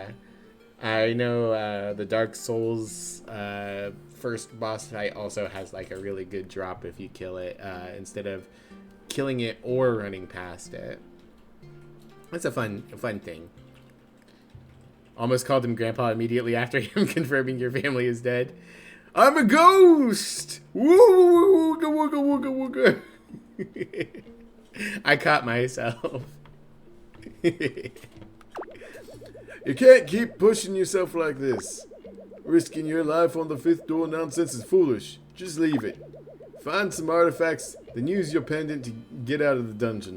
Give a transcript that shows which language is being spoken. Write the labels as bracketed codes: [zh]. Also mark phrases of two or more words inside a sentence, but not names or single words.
[en] I know the Dark Souls first boss fight also has like a really good drop if you kill it instead of killing it or running past it. That's a fun thing. Almost called him Grandpa immediately after him confirming your family is dead. I'm a ghost! Woo! Wooga wooga wooga wooga. I caught myself. You can't keep pushing yourself like this. Risking your life on the fifth door nonsense is foolish. Just leave it. Find some artifacts, then use your pendant to get out of the dungeon.